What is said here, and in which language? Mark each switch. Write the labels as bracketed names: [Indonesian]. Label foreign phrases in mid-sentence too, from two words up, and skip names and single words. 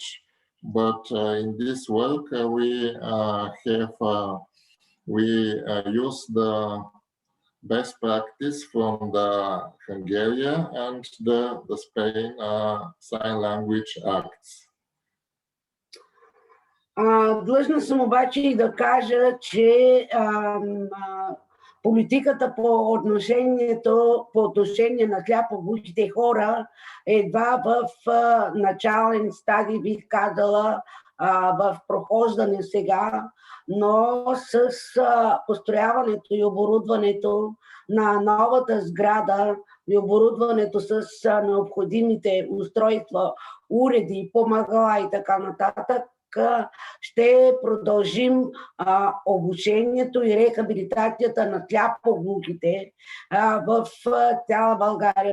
[English] But in this work, we use the best practice from the Hungarian and the Spain Sign Language Acts. [Bulgarian] Длъжна съм обаче и да кажа, че политиката по отношение на сляпо-глухите хора едва в начален стадий, бих казала, в прохождане сега, но с построяването и оборудването на новата сграда и оборудването с необходимите устройства, уреди, помагала и така нататък, ще продължим обучението и рехабилитацията на сляпо-глухите в цяла България.